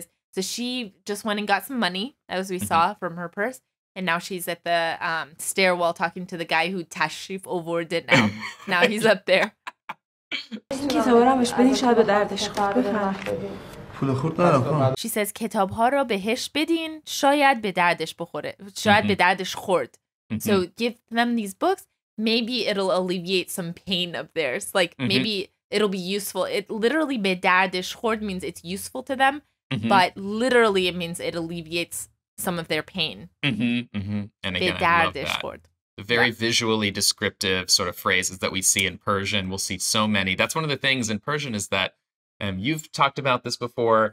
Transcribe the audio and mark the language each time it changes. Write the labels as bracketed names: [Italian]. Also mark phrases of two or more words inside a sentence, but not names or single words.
[English] So she just went and got some money, as we saw from her purse. And now she's at the stairwell talking to the guy who [Persian] تشریف آورد [English] it now. Now he's up there. She says [Persian] کتاب‌ها را بهش بدین شاید به دردش بخوره. شاید به دردش خورد. [English] So give them these books. Maybe it'll alleviate some pain of theirs. Like maybe it'll be useful. It literally [Persian] به دردش خورد [English] means it's useful to them. But literally it means it alleviates some of their pain. And again, I love that. The very visually descriptive sort of phrases that we see in Persian. We'll see so many. That's one of the things in Persian is that you've talked about this before.